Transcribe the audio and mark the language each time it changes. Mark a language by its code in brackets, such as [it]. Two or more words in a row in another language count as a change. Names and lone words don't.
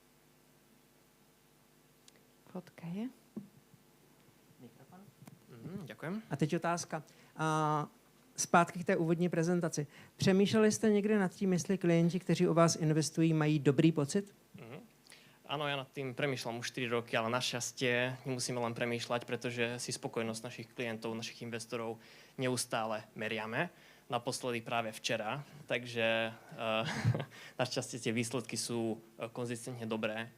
[cs] Fotka je. Mikrofon. Ďakujem. A teď otázka. Zpátky k té úvodní prezentaci. Přemýšleli jste někdy nad tím, jestli klienti, kteří u vás investují, mají dobrý pocit? [sk] Áno, ja nad tým premýšľam už 4 roky, ale našťastie nemusíme len premýšľať, pretože si spokojnosť našich klientov, našich investorov neustále meriame. Naposledy práve včera, takže našťastie tie výsledky sú konzistentne dobré.